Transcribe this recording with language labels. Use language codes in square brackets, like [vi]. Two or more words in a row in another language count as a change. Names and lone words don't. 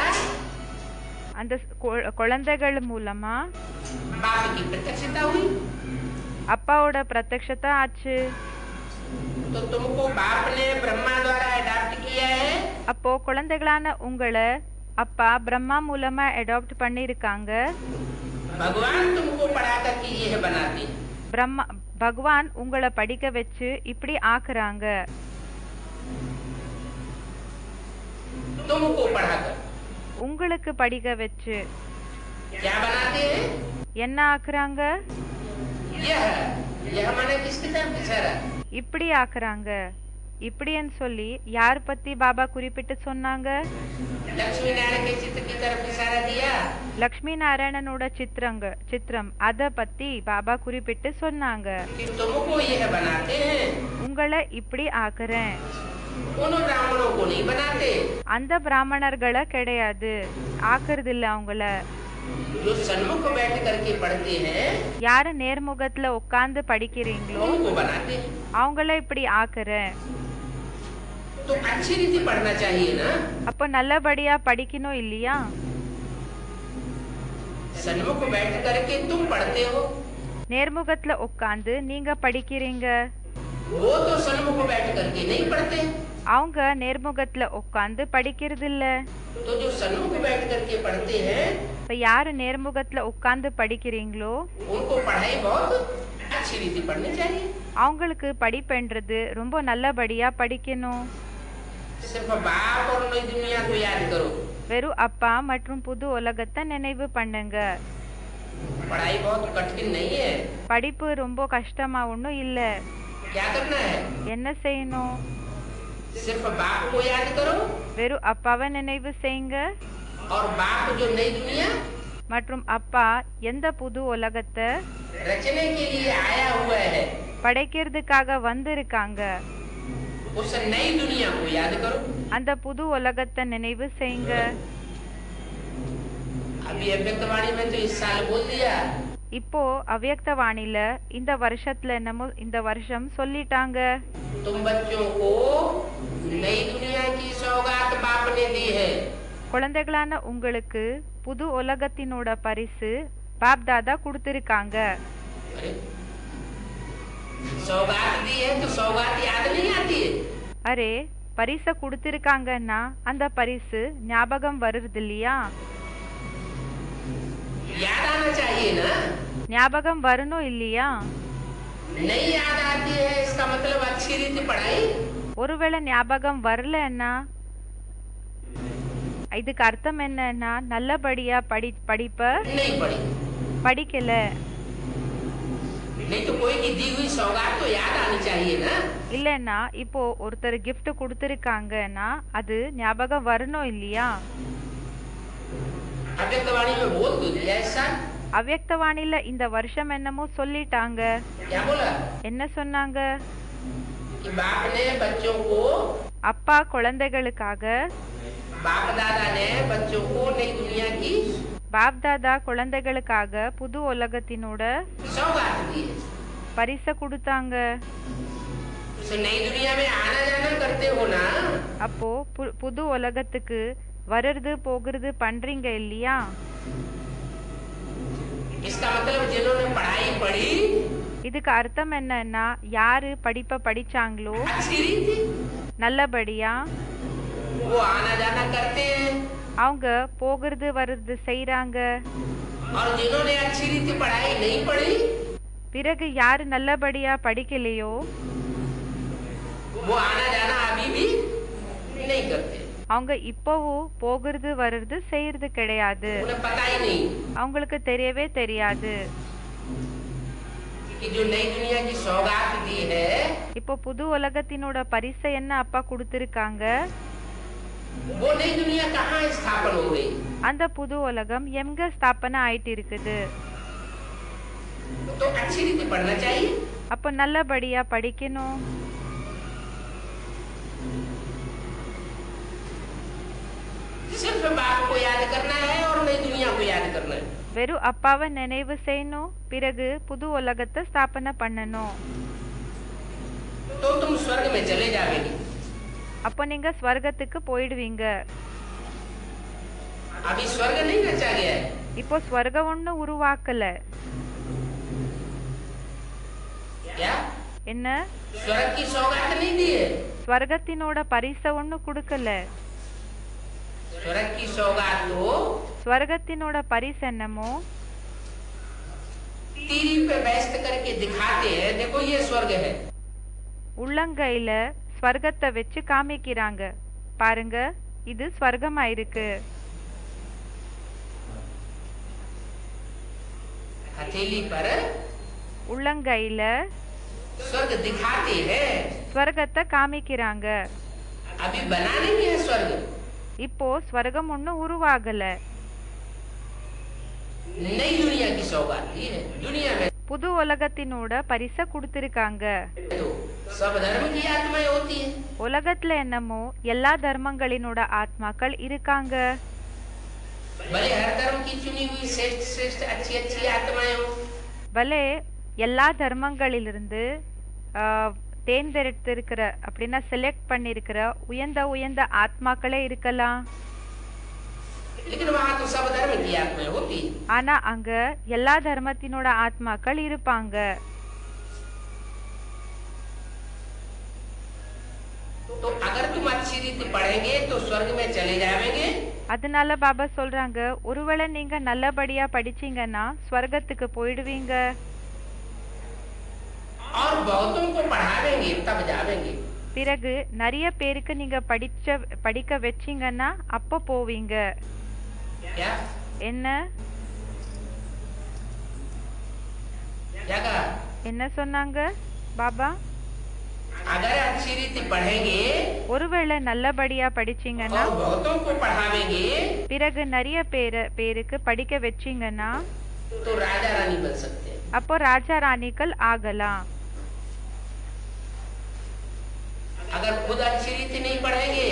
[ta] அந்த குழந்தைகள் மூலமா [hi] बाप की प्रत्यक्षता हुई। [ta] அப்பாவோட பிரத்யக்ஷதா ஆச்சு. [hi] तो तुमको बाप ने ब्रह्मा द्वारा अडॉप्ट किया है। [ta] அப்போ குழந்தைகளான உங்களை அப்பா பிரம்மா மூலமா அடாப்ட் பண்ணிருக்காங்க. [hi] भगवान तुमको पढ़ा करके यह बनाते हैं। [ta] பிரம்மா பகவான் உங்களை படிக்க வச்சு இப்படி ஆக்குறாங்க. [hi] तुमको पढ़ाकर [ta] உங்களுக்கு படிக்க வச்சு [hi] क्या बनाते हैं? [ta] என்ன ஆக்குறாங்க? [hi] यह माने किसकी तरफ इशारा? [ta] இப்படி ஆக்குறாங்க. இப்படின்னு சொல்லி யார் பத்தி பாபா குறிப்பிட்டு சொன்னாங்க? [hi] लक्ष्मी नारायण के चित्र की तरफ इशारा दिया। [ta] லக்ஷ்மி நாராயணனோட சித்திரம் அத பத்தி பாபா குறிப்பிட்டு சொன்னாங்க. [hi] कि तुमको यह बनाते हैं। [ta] உங்களை இப்படி ஆக்குறேன். [hi] उन ब्राह्मणों को नहीं बनाते [ta] அந்த பிராமணர்களை கிடையாது ஆக்குறது இல்ல. அவங்கள [hi] जो सन्मुख बैठ करके पढ़ते हैं [ta] யாரு நேர்முகத்துல உட்கார்ந்து படிக்கிறீங்களோ [hi] उनको बनाते हैं। [ta] அவங்கள இப்படி ஆக்குறேன். [hi] तो अच्छी रीति पढ़ना चाहिए ना। [ta] அப்ப நல்லபடியா படிக்கணும் இல்லையா? [hi] सन्मुख बैठ करके तुम पढ़ते हो। [ta] நேர்முகத்துல உட்கார்ந்து நீங்க படிக்கிறீங்க. [hi] वो तो सन्मुख बैठ करके नहीं पढ़ते। [ta] அவங்க நேர்முகத்துல உட்கார்ந்து படிக்கிறது இல்ல. [hi] तो जो सन्मुख बैठ करके पढ़ते हैं [ta] இப்ப யாரு நேர்முகத்துல உட்கார்ந்து படிக்கிறீங்களோ [hi] उनको पढ़ाई बहुत अच्छी रीति पढ़नी चाहिए। [ta] அவங்களுக்கு படிப்புன்றது ரொம்ப நல்லபடியா படிக்கணும். [hi] सिर्फ बाप और नई दुनिया को याद करो। [ta] வெறும் அப்பா மற்றும் புது உலகத்தை நினைவு பண்ணுங்க. [hi] पढ़ाई बहुत कठिन नहीं है। [ta] படிப்பு ரொம்ப கஷ்டமா ஒன்றும் இல்ல. [hi] क्या करना है? [ta] என்ன செய்யணும்? [hi] सिर्फ बाप को याद करो [ta] வெறும் அப்பாவை நினைவு செய்யுங்க. [hi] और बाप जो नई दुनिया [ta] மற்றும் அப்பா எந்த புது உலகத்தை [hi] रचने के लिए आया हुआ है [ta] படைக்கிறதுக்காக வந்திருக்காங்க [hi] उस नई दुनिया को याद करो। [ta] அந்த புது உலகத்தை நினைவு செய்யுங்க. [hi] अभी अव्यक्तवाणी में तो इस साल बोल दिया। [ta] இப்போ அவ்யக்த வாணில இந்த வருஷத்துல என்னமோ இந்த வருஷம் சொல்லிட்டாங்க. [hi] तुम बच्चों को नई दुनिया की सौगात बाप ने दी है. [ta] குழந்தைகளான உங்களுக்கு புது உலகத்தினோட பரிசு பாப் தாதா கொடுத்திருக்காங்க. [hi] अरे सौगात दी है तो सौगात याद नहीं आती है. [ta] அரே பரிச கொடுத்திருக்காங்கன்னா அந்த பரிசு ஞாபகம் வருது இல்லையா? [hi] याद आना चाहिए ना. [ta] ஞாபகம் வரணும் இல்லையா? [hi] नहीं याद आती है इसका मतलब अच्छी रीति पढ़ाई. [ta] ஒருவேளை ஞாபகம் வரலன்னா இதுக்கு அர்த்தம் என்னன்னா நல்லபடியா படிப்ப [hi] नहीं पढ़ी. [ta] படிக்கல. [hi] नहीं तो कोई की दी हुई सौगात तो याद आनी चाहिए ना. [ta] இல்லன்னா இப்போ ஒருத்தர் gift கொடுத்திருக்காங்கன்னா அது ஞாபகம் வரணும் இல்லையா? [hi] अव्यक्तवाणी में बोल दो दिया ऐसा. [ta] அவ்யக்தவாணில இந்த வருஷம் என்னமோ சொல்லிட்டாங்க. [hi] क्या बोला? [ta] என்ன சொன்னாங்க? [hi] कि बाप ने बच्चों को, [ta] அப்பா குழந்தைகளுக்காக, [hi] बाप दादा ने बच्चों को नई दुनिया की [ta] பாப் தாதா குழந்தைகளுக்காக புது உலகத்தினோட [hi] सौगात दी है. [ta] பரிச கொடுத்தாங்க. [hi] तो नई दुनिया में आना जाना करते हो ना. [ta] அப்போ புது உலகத்துக்கு வருது போகிறது பண்றீங்க இல்லையா? [hi] इसका मतलब जिन्होंने पढ़ाई पढ़ी, [ta] இதுக்கு அர்த்தம் என்னன்னா யாரு படிப்ப படிச்சாங்களோ [hi] अच्छी रीति, [ta] நல்லபடியா [hi] वो आना जाना करते हैं. [ta] அவங்க போகிறது வருது செய்றாங்க. [hi] और जिन्होंने अच्छी रीति पढ़ाई नहीं पढ़ी, [ta] பிறகு யாரு நல்லபடியா படிக்கலையோ [hi] वो आना जाना अभी भी नहीं करते. [ta] அவங்க இப்பவும் போகிறது வருது செய்யறது கிடையாது. [hi] उन्हें पता ही नहीं [ta] அவங்களுக்கு தெரியவே தெரியாது. [hi] कि जो नई दुनिया की सौगात दी है, [ta] இப்போ புது உலகத்தினோட பரிசை என்ன அப்பா கொடுத்திருக்காங்க? [hi] वो नई दुनिया कहाँ स्थापन हो गई. [ta] அந்த புது உலகம் எங்க ஸ்தாபனை ஆயிட்டு இருக்குது? [hi] तो अच्छी रीति पढ़ना चाहिए. [ta] அப்போ நல்லபடியா படிக்கணும். [hi] सिर्फ बाप को याद करना है और नई दुनिया को याद करना है. [ta] வெறும் அப்பாவை நினைவு செய்யணும், பிறகு புது உலகத்தை ஸ்தாபனை பண்ணணும். [hi] तो तुम स्वर्ग में चले जाओगे. [ta] அப்போ நீங்க ஸ்வர்கத்துக்கு போயிடுவீங்க. [hi] अभी स्वर्ग नहीं रचा गया है. [ta] இப்போ ஸ்வர்கம் ஒண்ணு உருவாக்கல. [hi] क्या? [ta] என்ன? [hi] स्वर्ग की सौगात नहीं दी है. [ta] ஸ்வர்கத்தினோட பரிச ஒண்ணு கொடுக்கல. [hi] स्वर्ग की सौगात तो [ta] ஸ்வர்கத்தினோட பரிசு என்னமோ [hi] तीरी पे व्यस्त करके दिखाते हैं, देखो ये स्वर्ग है. [ta] உள்ளங்கையில ஸ்வர்கத்தை வச்சு காமிக்கிறாங்க, பாருங்க இது ஸ்வர்கமா இருக்கு. [hi] हथेली पर [ta] உள்ளங்கையில [hi] स्वर्ग दिखाते हैं. [ta] ஸ்வர்கத்தை காமிக்கிறாங்க. [hi] अभी बना नहीं है स्वर्ग. [ta] இப்போ ஸ்வர்கம் ஒண்ணு உருவாகல. [hi] नई दुनिया की सौगात दी है. दुनिया में [ta] புது உலகத்தினோட பரிச கொடுத்திருக்காங்க. [hi] तो सब धर्म की आत्माएं होती है. [ta] உலகத்துல என்னமோ எல்லா தர்மங்களினோட ஆத்மாக்கள் இருக்காங்க. [hi] भले हर धर्म की चुनी हुई श्रेष्ठ श्रेष्ठ अच्छी अच्छी आत्माएं हो. [ta] பலே எல்லா தர்மங்களிலிருந்து தேர்ந்தெடுத்திருக்கிற அப்படின்னா செலக்ட் பண்ணிருக்கிற உயர்ந்த உயர்ந்த ஆத்மாக்களே இருக்கலாம். [hi] लेकिन वहाँ तो सब धर्म की आत्माएं होती है. [ta] ஆனா அங்க எல்லா தர்மத்தினோட ஆத்மாக்கள் இருப்பாங்க. [hi] तो अगर तुम अच्छी रीति पढ़ेंगे तो स्वर्ग में चले जाएंगे. [ta] அதனால பாபா சொல்றாங்க, ஒருவேளை நீங்க நல்லபடியா படிச்சீங்கன்னா ஸ்வர்கத்துக்கு போயிடுவீங்க. [hi] और बहुतों को पढ़ावेंगे तब जावेंगे. [ta] பிறகு நிறைய பேருக்கு நீங்க படிக்க வச்சீங்கன்னா அப்ப போவீங்க. [hi] क्या? [ta] என்ன? [hi] क्या कहा? [ta] என்ன சொன்னாங்க பாபா? [hi] अगर अच्छी रीति पढ़ेंगे [ta] ஒருவேளை நல்லபடியா படிச்சீங்கன்னா [hi] और बहुतों को पढ़ावेंगे [ta] பிறகு நிறைய பேருக்கு படிக்க வச்சீங்கன்னா [hi] तो राजा रानी बन सकते हैं. [ta] அப்போ ராஜா ராணிகள் ஆகலாம். [hi] अगर खुद अच्छी रीति नहीं पढ़ेंगे,